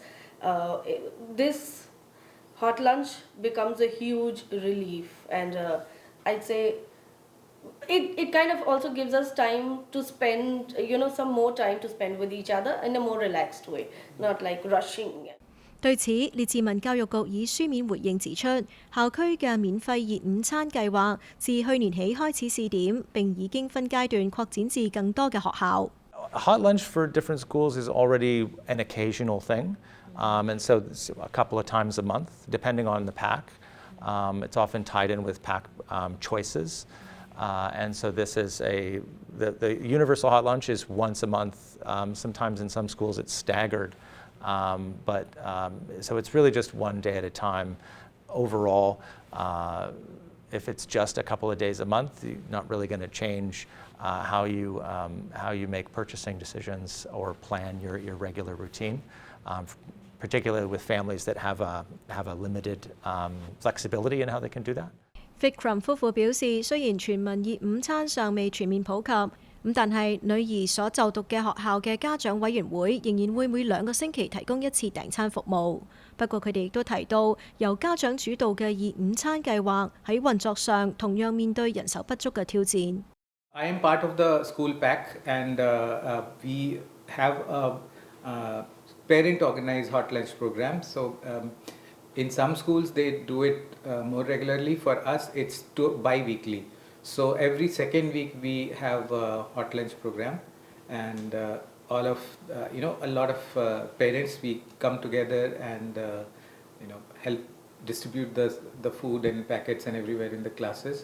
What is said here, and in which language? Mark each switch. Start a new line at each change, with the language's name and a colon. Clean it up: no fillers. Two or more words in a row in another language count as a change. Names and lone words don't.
English: This hot lunch becomes a huge relief, and I'd say it kind of also gives us time to spend, some more time to spend with each other in a more relaxed way, not like rushing.
Cantonese: 對此，列治文教育局以書面回應指出，校區嘅免費熱午餐計劃自去年起開始試點，並已經分階段擴展至更多嘅學校。
English: Hot lunch for different schools is already an occasional thing, and so it's a couple of times a month, depending on the pack. It's often tied in with pack choices, and so this is the universal hot lunch is once a month. Sometimes in some schools it's staggered. So it's really just one day at a time. Overall, if it's just a couple of days a month, you're not really going to change how you make purchasing decisions or plan your regular routine, particularly with families that have a limited flexibility in how they can do that.
Cantonese: Vikram 夫婦表示，雖然全民熱午餐尚未全面普及，但係女兒所就讀嘅學校嘅家長委員會仍然會每2個星期提供一次訂餐服務。不過佢哋亦都提到，由家長主導嘅熱午餐計劃喺運作上同樣面對人手不足嘅挑戰。
English: I am part of the school pack, and we have a parent-organized hot lunch program. So in some schools they do it more regularly. For us, it's bi-weekly. So every second week we have a hot lunch program, and all of a lot of parents, we come together and help distribute the food and packets and everywhere in the classes.